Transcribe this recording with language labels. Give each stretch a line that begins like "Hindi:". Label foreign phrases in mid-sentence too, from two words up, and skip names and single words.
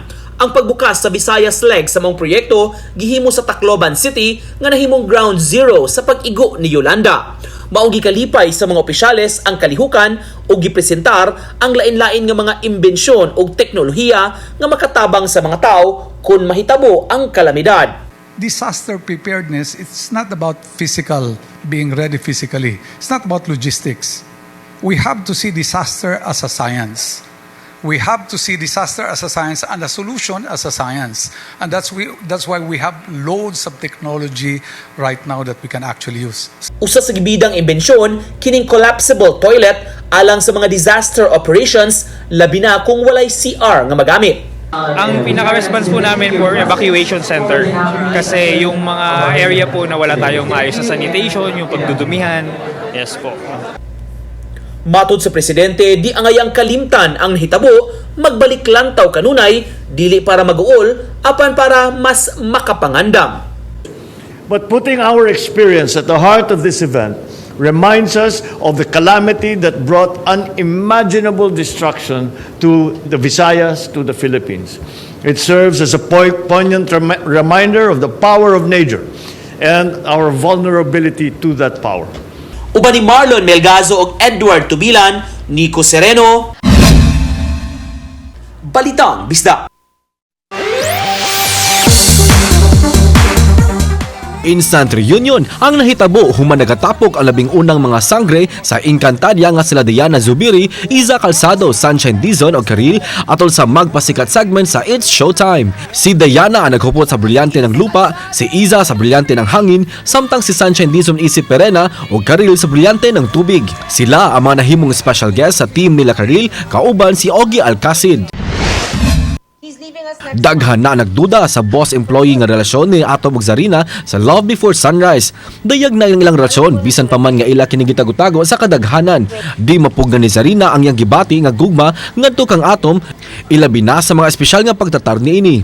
Cebuano: Ang pagbukas sa Visayas leg sa mga proyekto gihimo sa Tacloban City nga nahimong
English: ground zero
Cebuano: sa pag-igo ni Yolanda. Maong gikalipay sa mga opisyales ang kalihukan o gipresentar ang lain-lain nga mga imbensyon o teknolohiya nga makatabang sa mga tao kung mahitabo ang kalamidad.
English: Disaster preparedness, it's not about being ready physically. It's not about logistics. We have to see disaster as a science. We have to see disaster as a science and a solution as a science. And that's why we have loads of technology right now that we can actually use.
Cebuano: Usa sa gibidang imbensyon, kining
English: collapsible toilet
Cebuano: alang sa mga
English: disaster operations,
Cebuano: labi na kung walay CR nga magamit.
Filipino: Ang pinaka-response po namin for
English: evacuation center
Filipino: kasi yung mga area po na wala tayong maayos sa sanitation, yung pagdudumihan, yes po.
Cebuano: Matod sa presidente, di angayang kalimtan ang nahitabo, magbalik lantaw kanunay, dili para mag-uol, apan para mas makapangandam.
English: But putting our experience at the heart of this event reminds us of the calamity that brought unimaginable destruction to the Visayas, to the Philippines. It serves as a poignant reminder of the power of nature and our vulnerability to that power.
Cebuano: Uban ni Marlon Melgazo ug Edward Tubilan, Nico Sereno,
Filipino: Balitang Bisda.
English: Instant reunion
Cebuano: ang nahitabo human nagatapok ang 11 mga sangre sa Encantadia nga sila Diana Zubiri, Iza Calzado, Sunshine Dizon o Karil atol sa
English: magpasikat segment
Cebuano: sa It's Showtime. Si Diana ang naghupot sa Brilyante
Filipino: ng Lupa,
Cebuano: si Iza sa Brilyante
Filipino: ng Hangin,
Cebuano: samtang si Sunshine Dizon isip Perena o Karil sa Brilyante
Filipino: ng Tubig.
Cebuano: Sila ang mga nahimong
English: special guest
Cebuano: sa team nila Karil, kauban si Ogie Alcacid. Daghan na nagduda sa boss-employee nga relasyon ni Atom ug Zarina sa Love Before Sunrise. Dayag na ilang relasyon bisan pa man nga ila kini gitago-tago sa kadaghanan. Di mapugnan ni Zarina ang iyang gibati nga gugma ngadto kang Atom, ilabi na sa mga espesyal nga pagtatar niini.